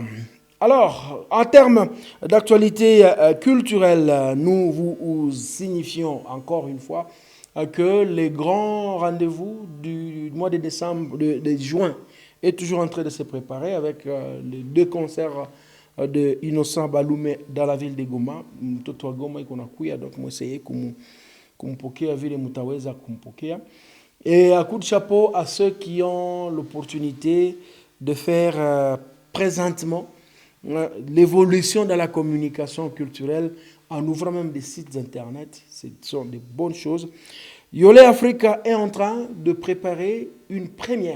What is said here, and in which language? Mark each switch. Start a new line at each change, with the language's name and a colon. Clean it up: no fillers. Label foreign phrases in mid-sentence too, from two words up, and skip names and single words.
French: Alors, en termes d'actualité culturelle, nous vous signifions encore une fois que les grands rendez-vous du mois de décembre, de juin, est toujours en train de se préparer avec les 2 concerts de Innocent Baloumé dans la ville de Goma.
Swahili: Mtoto wa Goma iko nakuya,
French: donc moi essayé
Swahili: kumpokea vile mutaweza kumpokea.
French: Et à coup de chapeau à ceux qui ont l'opportunité de faire présentement l'évolution de la communication culturelle en ouvrant même des sites internet. Ce sont des bonnes choses. Yole Africa est en train de préparer une première.